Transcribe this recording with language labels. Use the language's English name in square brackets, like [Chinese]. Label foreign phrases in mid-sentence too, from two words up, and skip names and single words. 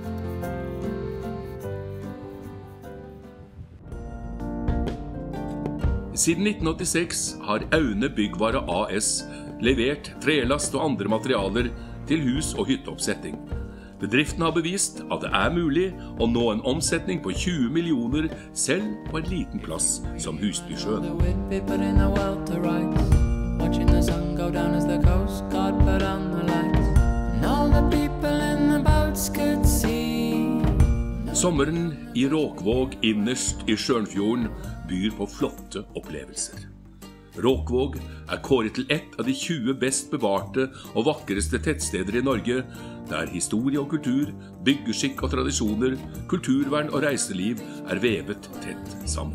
[Norwegian] Siden 1986 har Aune Byggvare AS levert trelast og andre materialer til hus- og hytteoppsetting. Bedriften har bevist at det er mulig å nå en omsetning på 20 millioner selv på en liten plass som Husbysjøen. [English] Watching the sun go down as the coast guard put on the lights, and all the people in the boats could see. [Norwegian] Sommeren i Råkvåg innerst i Sjørnfjorden byr på flotte opplevelser. Råkvåg er kåret til ett av de 20 best bevarte og vakreste tettsteder i Norge, der historie og kultur, byggeskikk og tradisjoner, kulturvern og reiseliv er vevet tett sammen.